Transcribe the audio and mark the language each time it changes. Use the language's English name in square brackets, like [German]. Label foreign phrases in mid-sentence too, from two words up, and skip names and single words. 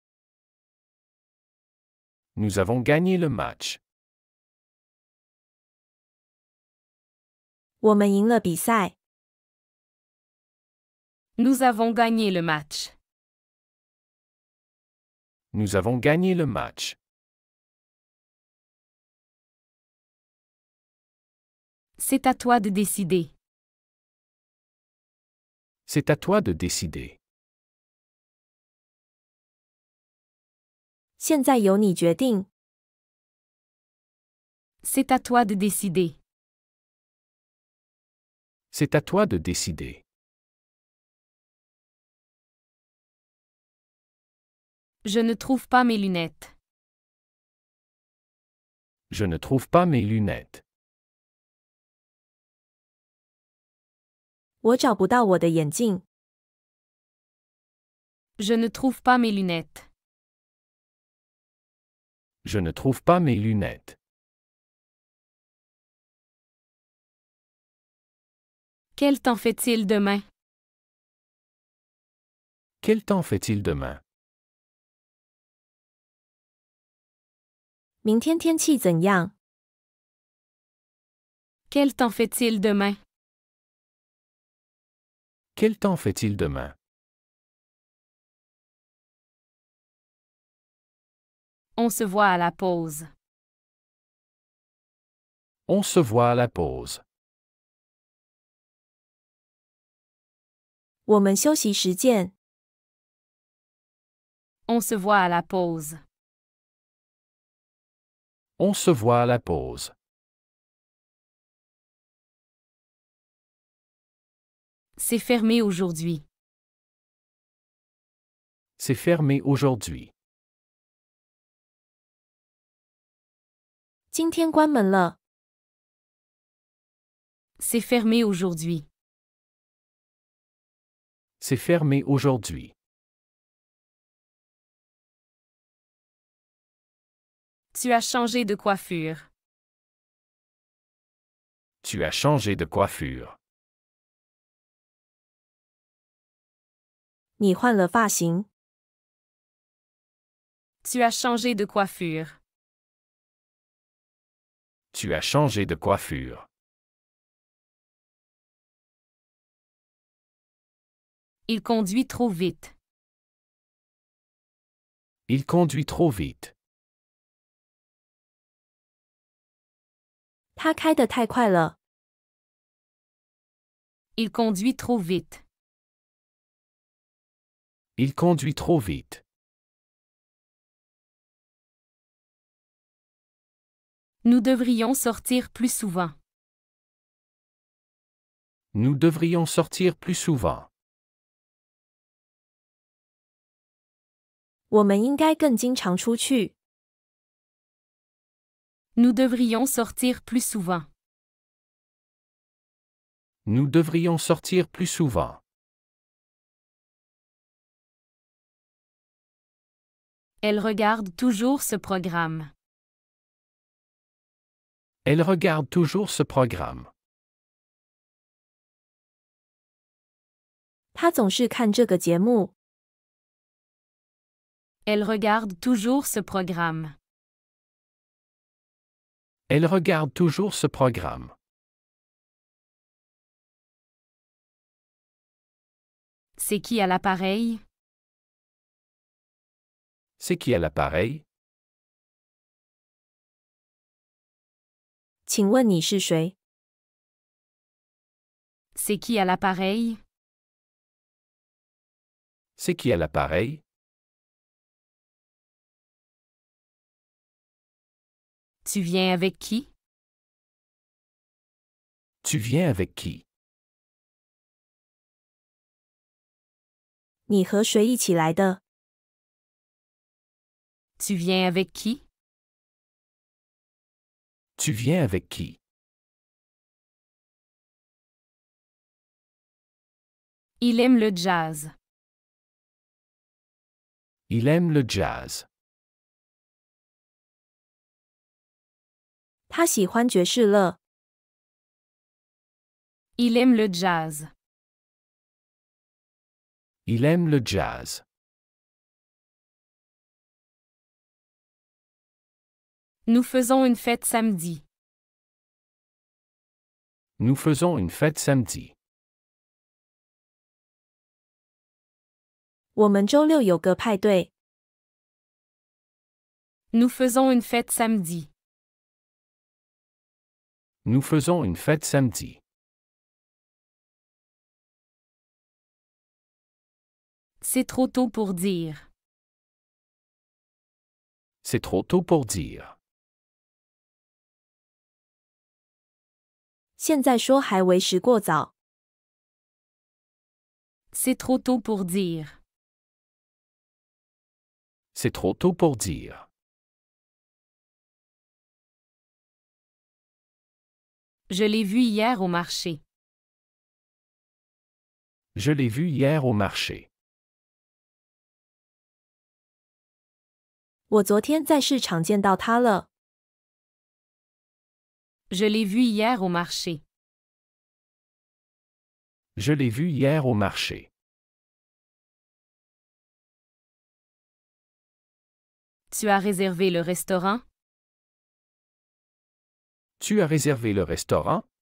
[French] Nous avons gagné le match. [Chinese] 我们赢了比赛。 [French] Nous avons gagné le match. Nous avons gagné le match. C'est à toi de décider. C'est à toi de décider. [Chinese] 现在由你决定。 [French] C'est à toi de décider. C'est à toi de décider. Je ne trouve pas mes lunettes. Je ne trouve pas mes lunettes. [Chinese] 我找不到我的眼镜。 [French] Je ne trouve pas mes lunettes. Je ne trouve pas mes lunettes. Quel temps fait-il demain? Quel temps fait-il demain? [Chinese] 明天天气怎样？ [French] Quel temps fait-il demain? Quel temps fait-il demain? On se voit à la pause. On se voit à la pause. [Chinese] 我们休息时见。 [French] On se voit à la pause. On se voit à la pause. C'est fermé aujourd'hui. C'est fermé aujourd'hui. [Chinese] 今天关门了。 [French] C'est fermé aujourd'hui. C'est fermé aujourd'hui. Tu as changé de coiffure. Tu as changé de coiffure. [Chinese] 你换了发型。 [French] Tu as changé de coiffure. Tu as changé de coiffure. Il conduit trop vite. Il conduit trop vite. [Chinese] 他开得太快了。 [French] Il conduit trop vite. Il conduit trop vite. Nous devrions sortir plus souvent. Nous devrions sortir plus souvent. [Chinese] 我们应该更经常出去。 [French] Nous devrions sortir plus souvent. Nous devrions sortir plus souvent. Elle regarde toujours ce programme. Elle regarde toujours ce programme. [Chinese] 他总是看这个节目。 [French] Elle regarde toujours ce programme. Elle regarde toujours ce programme. C'est qui à l'appareil? C'est qui à l'appareil? [Chinese] 请问你是谁？ [French] C'est qui à l'appareil? C'est qui à l'appareil? Tu viens avec qui? Tu viens avec qui? [Chinese] 你和谁一起来的？ [French] Tu viens avec qui? Tu viens avec qui? Il aime le jazz. Il aime le jazz. [Chinese] 他喜欢爵士乐。 [French] Il aime le jazz. Il aime le jazz. Nous faisons une fête samedi. Nous faisons une fête samedi. [Chinese] 我们周六有个派对。 [French] Nous faisons une fête samedi. Nous faisons une fête samedi. C'est trop tôt pour dire. C'est trop tôt pour dire. [Chinese] 现在说还为时过早。 [French] C'est trop tôt pour dire. C'est trop tôt pour dire. Je l'ai vu hier au marché. Je l'ai vu hier au marché. [Chinese] 我昨天在市场见到他了。 [French] Je l'ai vu hier au marché. Je l'ai vu hier au marché. Tu as réservé le restaurant? Tu as réservé le restaurant?